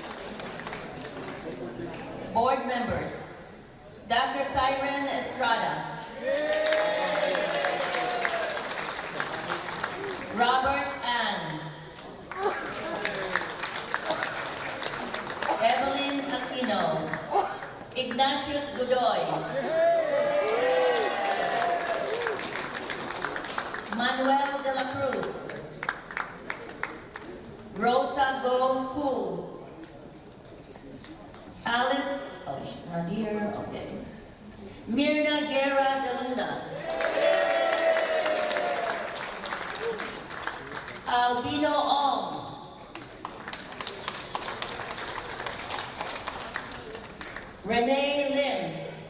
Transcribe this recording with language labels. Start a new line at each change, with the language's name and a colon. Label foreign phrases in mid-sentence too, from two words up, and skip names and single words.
English: Board members, Dr. Siren Estrada. Robert Ann. Evelyn Aquino. Ignatius Godoy. Manuel de la Cruz. Rosa Go Koo. Alice, oh, she's not here, okay. Mirna Guerra de Luna. Albino Ong. Renee Lim.